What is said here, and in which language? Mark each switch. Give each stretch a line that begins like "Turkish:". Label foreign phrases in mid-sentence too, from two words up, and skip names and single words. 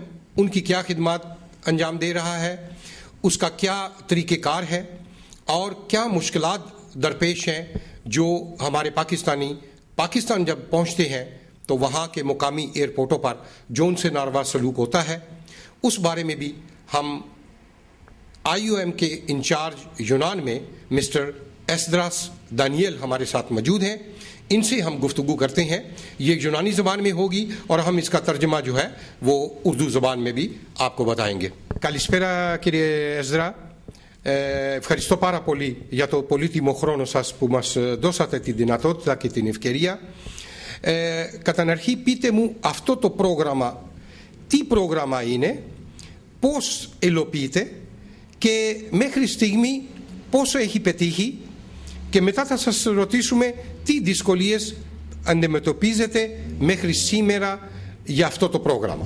Urdu: ان کی کیا خدمات انجام دے رہا ہے، اس کا کیا طریقہ کار ہے، اور کیا مشکلات درپیش ہیں جو ہمارے پاکستان جب پہنچتے ہیں تو وہاں کے مقامی ایئرپورٹوں پر جو ان سے ناروا سلوک ہوتا ہے، اس بارے میں بھی ہم آئی او ایم کے انچارج یونان میں مسٹر ایزدراس دانیل ہمارے ساتھ موجود ہیں. ان سے ہم گفتگو کرتے ہیں. یہ یونانی زبان میں ہوگی اور ہم اس کا ترجمہ جو ہے وہ اردو زبان میں بھی آپ کو بتائیں گے.
Greek: Καλησπέρα κύριε Έσδρα. Ευχαριστώ πάρα πολύ για το πολύτιμο χρόνο σας που μας δώσατε τη δυνατότητα και την ευκαιρία. Κατά αρχή πείτε μου αυτό το πρόγραμμα, τι πρόγραμμα είναι, πώς υλοποιείται και μέχρι στιγμή πόσο έχει πετύχει, και μετά θα σας ρωτήσουμε τι δυσκολίες αντιμετωπίζετε μέχρι σήμερα για αυτό το πρόγραμμα.